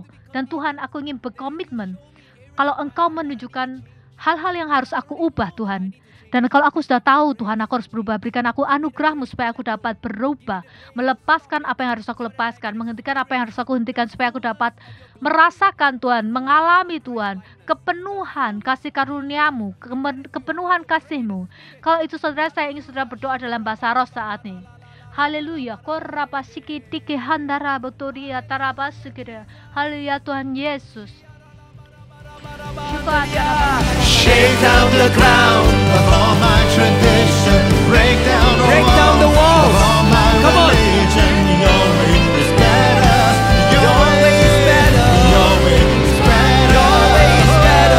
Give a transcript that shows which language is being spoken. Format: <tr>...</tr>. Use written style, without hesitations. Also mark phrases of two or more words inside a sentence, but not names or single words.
<id>Dan Tuhan, aku ingin berkomitmen, kalau Engkau menunjukkan hal-hal yang harus aku ubah Tuhan, dan kalau aku sudah tahu Tuhan aku harus berubah, berikan aku anugerah-Mu supaya aku dapat berubah, melepaskan apa yang harus aku lepaskan, menghentikan apa yang harus aku hentikan, supaya aku dapat merasakan Tuhan, mengalami Tuhan, kepenuhan kasih karunia-Mu, kepenuhan kasih-Mu. Kalau itu saudara, saya ingin saudara berdoa dalam bahasa roh saat ini. Haleluya. Korapa sikitiki handara botoria tarabasikira. Haleluya Tuhan Yesus.</id> <en>Shake down the crown of all my tradition. Break down the walls of all my religion. Your way is better. Your way is better. Your way is better. Your way is better.</en>